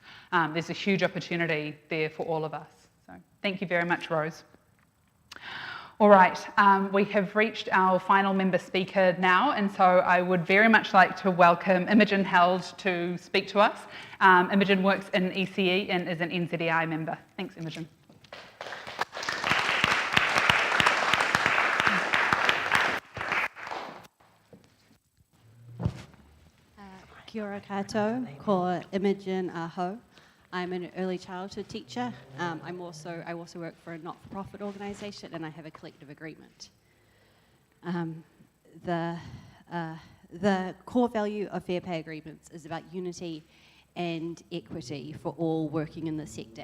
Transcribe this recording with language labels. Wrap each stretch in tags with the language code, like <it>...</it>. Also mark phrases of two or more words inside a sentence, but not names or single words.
<en>There's a huge opportunity there for all of us. So thank you very much, Rose. All right, we have reached our final member speaker now, and so I would very much like to welcome Imogen Held to speak to us. Imogen works in ECE and is an NZEI member. Thanks, Imogen.</en> <mi>Kia ora koutou, ko Imogen Aho.</mi> <en>I'm an early childhood teacher. I also work for a not-for-profit organisation, and I have a collective agreement. The core value of fair pay agreements is about unity and equity for all working in the sector.</en>